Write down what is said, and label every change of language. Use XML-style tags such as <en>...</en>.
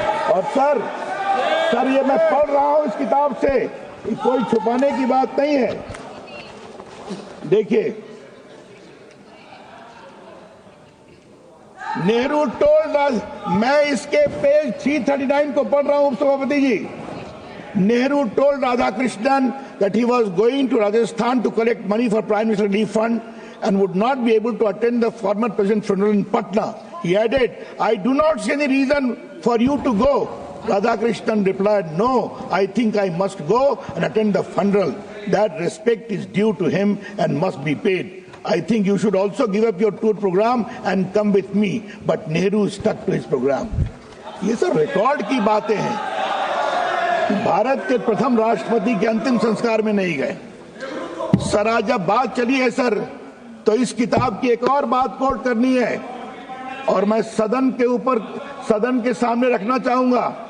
<hi>और सर ये मैं पढ़ रहा हूं इस किताब से, कोई छुपाने की बात नहीं है। देखिए, नेहरू टोल्ड, मैं इसके पेज 339 को पढ़ रहा हूं सभापति जी।</hi> <en>Nehru told Radhakrishnan that he was going to Rajasthan to collect money for Prime Minister Relief Fund and would not be able to attend the former president's funeral in Patna. He added, I do not see any reason for you to go. Radhakrishnan replied, no, I think I must go and attend the funeral. That respect is due to him and must be paid. I think you should also give up your tour program and come with me. But Nehru stuck to his program.</en> <hi>ये सब record की बातें हैं। भारत के प्रथम राष्ट्रपति के अंतिम संस्कार में नहीं गए। सर आज जब बात चली है सर, तो इस किताब की एक और बात कोट करनी है और मैं सदन के सामने रखना चाहूंगा।</hi>